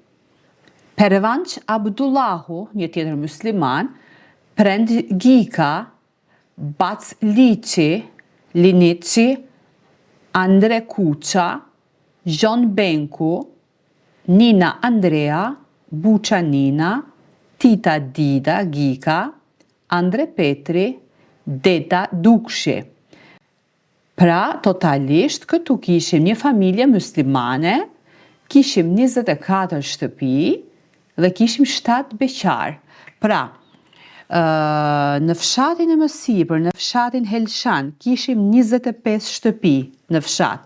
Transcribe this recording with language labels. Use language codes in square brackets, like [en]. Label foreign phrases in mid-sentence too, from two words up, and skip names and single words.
[sq] Pervanç Abdullahu, një tjetër musliman, Prend Gika, Bac Lici, Linici, Andre Kuqa, Zhon Benku, Nina Andrea, Buqa Nina, Tita Dida Gika, Andre Petri, Deda Dukshi. Pra, totalisht, këtu kishim një familje muslimane, kishim 24 shtëpi dhe kishim 7 beqar. Pra, në fshatin e mësipër, në fshatin Helshan, kishim 25 shtëpi në fshat.